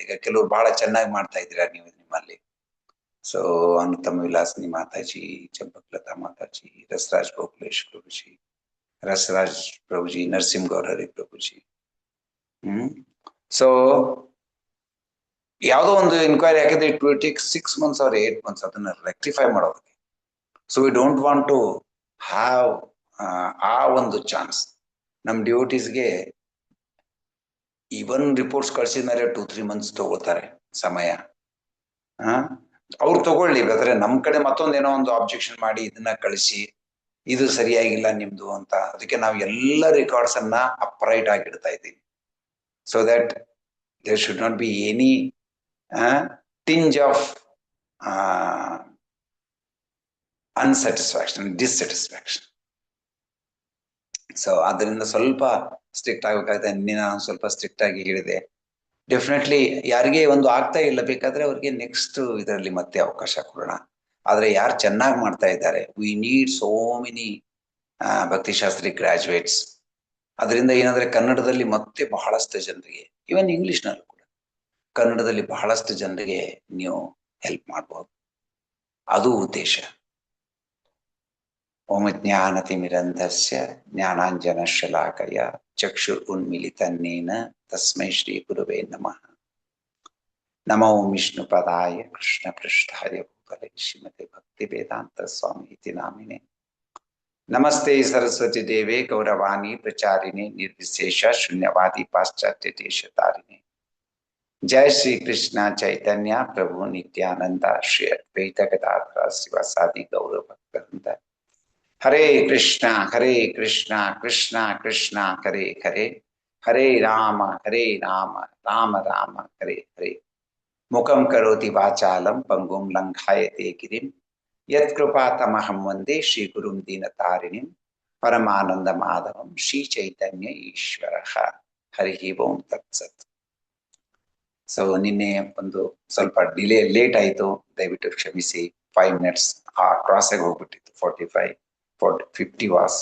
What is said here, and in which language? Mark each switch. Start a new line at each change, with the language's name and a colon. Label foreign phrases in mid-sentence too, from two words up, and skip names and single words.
Kannada: ಈಗ ಕೆಲವರು ಬಹಳ ಚೆನ್ನಾಗಿ ಮಾಡ್ತಾ ಇದ್ದೀರಾ ನೀವು ನಿಮ್ಮಲ್ಲಿ. ಸೊ ಅನುತಮ ವಿಲಾಸಿನಿ ಮಾತಾಜಿ, ಚಂಪಕಲತಾ ಮಾತಾಜಿ, ರಸರಾಜ್ ಗೋಕುಲೇಶ್ ಪ್ರಭುಜಿ, ರಸರಾಜ್ ಪ್ರಭುಜಿ, ನರಸಿಂಹ ಗೌರರಿ ಪ್ರಭುಜಿ. ಸೊ ಯಾವುದೋ ಒಂದು ಎನ್ಕ್ವೈರಿ ಹಾಕಿದ್ರೆ
English: it will take 6 months or 8 months
Kannada: ಅದನ್ನ ರೆಕ್ಟಿಫೈ ಮಾಡೋದಕ್ಕೆ.
English: so we don't want to have
Kannada: ಆ ಒಂದು ಚಾನ್ಸ್. ನಮ್ ಡ್ಯೂಟೀಸ್ಗೆ ಇವನ್ ರಿಪೋರ್ಟ್ಸ್ ಕಳ್ಸಿದ ಮೇಲೆ 2-3 months ತಗೋತಾರೆ ಸಮಯ. ಅವ್ರು ತಗೊಳ್ಳಿ, ಬೇಕಾದ್ರೆ ನಮ್ ಕಡೆ ಮತ್ತೊಂದೇನೋ ಒಂದು ಆಬ್ಜೆಕ್ಷನ್ ಮಾಡಿ ಇದನ್ನ ಕಳಿಸಿ ಇದು ಸರಿಯಾಗಿಲ್ಲ ನಿಮ್ದು ಅಂತ. ಅದಕ್ಕೆ ನಾವು ಎಲ್ಲ ರೆಕಾರ್ಡ್ಸ್ ಅನ್ನ ಅಪ್ರೈಟ್ ಆಗಿಡ್ತಾ ಇದ್ದೀವಿ.
English: so that there should not be any tinge of unsatisfaction, dissatisfaction.
Kannada: ಸೊ ಅದರಿಂದ ಸ್ವಲ್ಪ ಸ್ಟ್ರಿಕ್ಟ್ ಆಗ್ಬೇಕಾಗುತ್ತೆ. ನಿನ್ನೆ ನಾನು ಸ್ವಲ್ಪ ಸ್ಟ್ರಿಕ್ಟ್ ಆಗಿ ಹೇಳಿದೆ. ಡೆಫಿನೆಟ್ಲಿ ಯಾರಿಗೆ ಒಂದು ಆಗ್ತಾ ಇಲ್ಲ ಬೇಕಾದ್ರೆ ಅವ್ರಿಗೆ ನೆಕ್ಸ್ಟ್ ಇದರಲ್ಲಿ ಮತ್ತೆ ಅವಕಾಶ ಕೊಡೋಣ. ಆದ್ರೆ ಯಾರು ಚೆನ್ನಾಗಿ ಮಾಡ್ತಾ ಇದ್ದಾರೆ,
English: we need so many Bhaktishastri graduates.
Kannada: ಅದರಿಂದ ಏನಂದ್ರೆ ಕನ್ನಡದಲ್ಲಿ ಮತ್ತೆ ಬಹಳಷ್ಟು ಜನರಿಗೆ, ಇವನ್ ಇಂಗ್ಲಿಷ್ನಲ್ಲೂ ಕೂಡ ಕನ್ನಡದಲ್ಲಿ ಬಹಳಷ್ಟು ಜನರಿಗೆ ನೀವು ಹೆಲ್ಪ್ ಮಾಡ್ಬೋದು. ಅದು ಉದ್ದೇಶ.
Sanskrit: ಓಂ ಜ್ಞಾನತಿಮಿರಂಧಸ್ಯ ಜ್ಞಾನಾಂಜನ ಶಲಾಕಯ ಚಕ್ಷುರ್ ಉನ್ಮಿಲಿತನ್ನೇನ ತಸ್ಮೈ ಶ್ರೀ ಗುರುವೇ ನಮಃ. ನಮೋ ವಿಷ್ಣು ಪದಾಯ ಕೃಷ್ಣ ಪೃಷ್ಠಾಯ ಭೂತಲೆ ಶ್ರೀಮತೆ ಭಕ್ತಿ ವೇದಾಂತ ಸ್ವಾಮಿ ಇತಿ ನಾಮಿನೆ. ನಮಸ್ತೆ ಸರಸ್ವತಿ ದೇವೆ ಗೌರವಾಣಿ ಪ್ರಚಾರಿಣೆ ನಿರ್ವಿಶೇಷ ಶೂನ್ಯವಾದಿ ಪಾಶ್ಚಾತ್ಯ ದೇಶತಾರಿಣೆ. ಜಯ ಶ್ರೀ ಕೃಷ್ಣ ಚೈತನ್ಯ ಪ್ರಭು ನಿತ್ಯಾನಂದ ಶ್ರೀ ಅದ್ವೈತ ಗದಾಧರ ಶಿವಸಾದಿ ಗೌರ ಭಕ್ತವೃಂದ. ಹರೇ ಕೃಷ್ಣ ಕೃಷ್ಣ ಕೃಷ್ಣ ಹರೇ ಹರೇ, ಹರೇ ರಾಮ ರಾಮ ರಾಮ ಹರೇ ಹರೇ. ಮುಖಂ ಕರೋತಿ ವಾಚಾಲಂ ಪಂಗುಂ ಲಂಘಾಯತೆ ಗಿರಿಂ ಯತ್ಕೃಪಾ ತಮಹಂ ವಂದೇ ಶ್ರೀ ಗುರುಂ ದೀನತಾರಿಣಿಂ ಪರಮಾನಂದ ಮಾಧವಂ ಶ್ರೀ ಚೈತನ್ಯ ಈಶ್ವರಃ. ಹರಿ ಓಂ ತತ್ಸತ್.
Kannada: ಸೊ ನಿನ್ನೆ ಒಂದು ಸ್ವಲ್ಪ ಲೇಟ್ ಆಯ್ತು, ದಯವಿಟ್ಟು ಕ್ಷಮಿಸಿ. 5 minutes ಕ್ರಾಸ್ ಆಗಿ ಹೋಗ್ಬಿಟ್ಟಿತ್ತು. 50 ವಾಸ್.